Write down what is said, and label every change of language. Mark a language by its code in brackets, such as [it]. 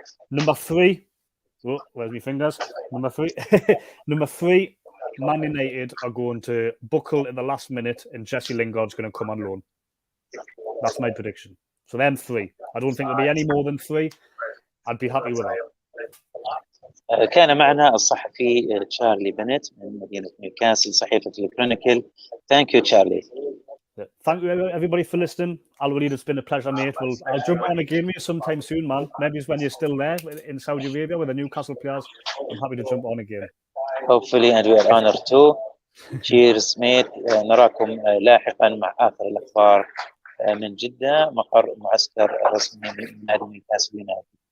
[en] Number three, oh, where's my fingers? Number three, Man United are going to buckle in the last minute, and Jesse Lingard's going to come on loan. That's my prediction. So them three. I don't think there'll be any more than three. I'd be happy with that. [ar] كان معنا الصحفي تشارلي بنت من مدينة نيوكاسل صحيفة الكرونيكل. [en] Thank you, Charlie. Thank you, everybody, for listening. Walid, it's been a pleasure, mate. I'll jump on again with you sometime soon, man. Maybe it's when you're still there in Saudi Arabia with the Newcastle players. I'm happy to jump on again. Hopefully, and we are honored too. Cheers, mate. [ar] نراكم لاحقا مع آخر الأخبار من جدة، مقر معسكر رسمي من نادي نيوكاسل يونايتد.